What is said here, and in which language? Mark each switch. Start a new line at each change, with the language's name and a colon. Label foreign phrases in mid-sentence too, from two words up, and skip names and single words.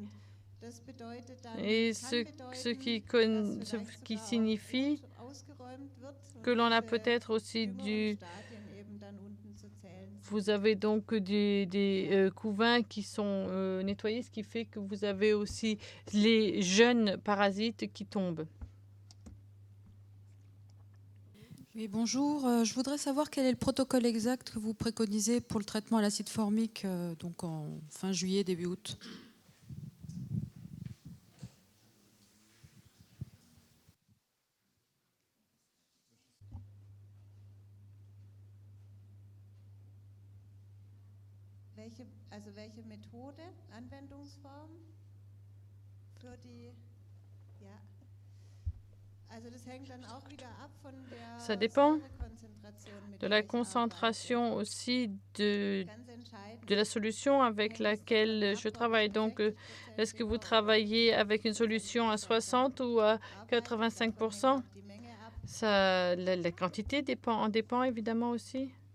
French: Et ce qui signifie que l'on a peut-être aussi vous avez donc des couvains qui sont nettoyés, ce qui fait que vous avez aussi les jeunes parasites qui tombent. Oui, bonjour. Je voudrais savoir quel est le protocole exact que vous préconisez pour le traitement à l'acide formique donc en fin juillet, début août.
German: Welche Methode, Anwendungsform für die, ja. Also das hängt dann auch wieder ab von der
French: Ça dépend de la concentration aussi de la solution avec laquelle je travaille. Donc, est-ce que vous travaillez avec une solution à 60 ou à 85%? La quantité en dépend évidemment aussi.